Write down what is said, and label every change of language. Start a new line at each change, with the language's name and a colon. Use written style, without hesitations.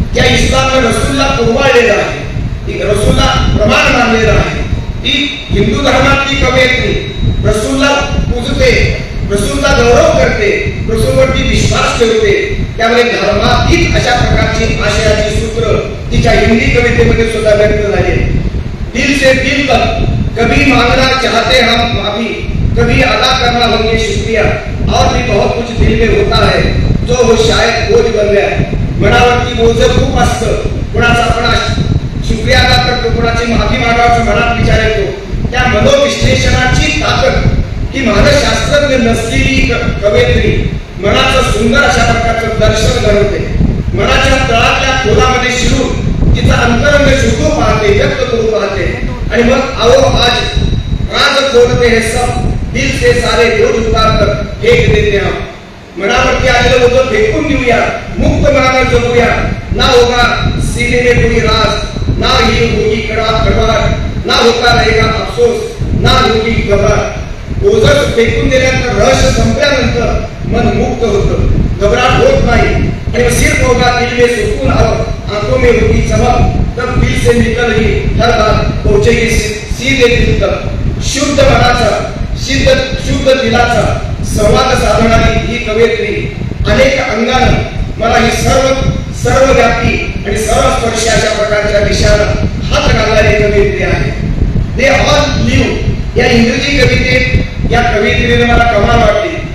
Marathi: त्या इस्लामने रसूलला पुरवाळलेला आहे, ती रसूलला प्रमाण मानलेला आहे. ती हिंदू धर्मातली कवयित्री रसूलला पूजते, रसूलचा गौरव करते, रसूलवरती विश्वास ठेवते. त्यामुळे धर्मातीत अशा प्रकारची आशयाची सूत्र तिच्या हिंदी कवितेमध्ये सुद्धा व्यक्त झाले.
Hindi: दिल से दिल तक कभी मांगना चाहते हम माफी, कभी अदा करना होंगे शुक्रिया, और भी बहुत कुछ दिल में होता है जो वो शायद बोझ बन गया.
Marathi: मनावरती बोझ खूप असतं, कोणाचा आपण शुक्रिया अदा करतो, कोणाची माफी मागायचं मनात विचार येतो. त्या मनोविश्लेषणाची ताकद ही मानसशास्त्रज्ञ नसलेली कवयित्री मनाचं सुंदर अशा प्रकारचं दर्शन घडवते. मनाच्या तळातल्या खोलामध्ये शिरून तिचा अंतरंग शोधू पाहते, व्यक्त करू पाहते. आणि मग
Hindi: आओ आज राज खोलते हे सब, दिल से सारे बोझ उतार कर फेक देते हम.
Marathi: मनावरती आलेलं होतं फेकून देऊया, मुक्त मनानं जगूया.
Hindi: ना होगा सीने में कोई राज, ना ही होगी कड़वाहट, ना होता रहेगा अफसोस, ना होगी घबराहट.
Marathi: ओझं फेकून दिल्यानंतर रहस्य संपल्यानंतर मन मुक्त होतं, घबराहट होत नाही. आणि
Hindi: सिर्फ होगा दिल में सुकून और आंखों में होगी चमक, तब दिल से निकल ही हर बात पहुंचेगी सीधे दिल तक.
Marathi: शुद्ध मनाचा शुद्ध दिलाचा संवाद साधणारी ही कवयित्री अनेक अंगानं मला ही सर्वव्यापी आणि सर्वस्पर्शी अशा प्रकारच्या विषयाला हात घालणारी कवयित्री आहे. दे ऑल लिव्ह या इंग्रजी कवितेत या कवयित्रीने मला कमाल वाटली.